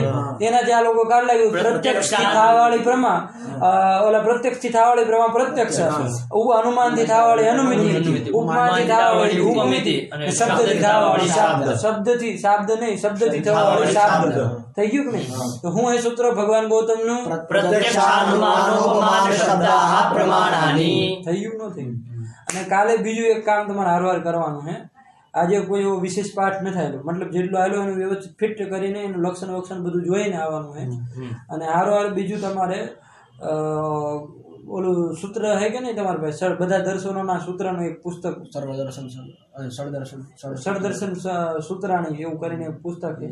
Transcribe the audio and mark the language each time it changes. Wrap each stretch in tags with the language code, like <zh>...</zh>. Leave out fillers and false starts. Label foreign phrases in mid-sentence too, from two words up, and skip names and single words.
<gu>તેનાથી આ લોકો કાઢ લાગ્યું પ્રત્યક્ષ થી થાવાળી પ્રમા, ઓલા પ્રત્યક્ષ થી થાવાળી પ્રમા પ્રત્યક્ષ, અનુમાન થી થાવાળી અનુમિતિ, ઉપમાન થી થાવાળી ઉપમિતિ, શબ્દ થી થાવાળી શાબ્દ. શબ્દ થી શાબ્દ નહીં, શબ્દ થી થવાવાળી શાબ્દ. થઈ ગયું કે નહીં? તો હું એ સૂત્ર ભગવાન ગૌતમ નું</gu> <sa>प्रत्यक्षानुमानोपमान शब्दाः प्रमाणानि.</sa> <gu>થઈ ગયું નથી. અને કાલે બીજું એક કામ તમારે હારવાર કરવાનું છે. આજે કોઈ એવો વિશેષ પાઠ ન થયેલો, મતલબ જેટલો આવેલો એનું વ્યવસ્થિત ફિટ કરીને એનું લક્ષણ બધું જોઈને આવવાનું છે. અને હારો બીજું તમારે ઓલું સૂત્ર હે કે નહીં તમારી પાસે બધા દર્શનોના સૂત્રનું એક પુસ્તક સળદર્શન સૂત્રાણી એવું કરીને એક પુસ્તક છે.</gu>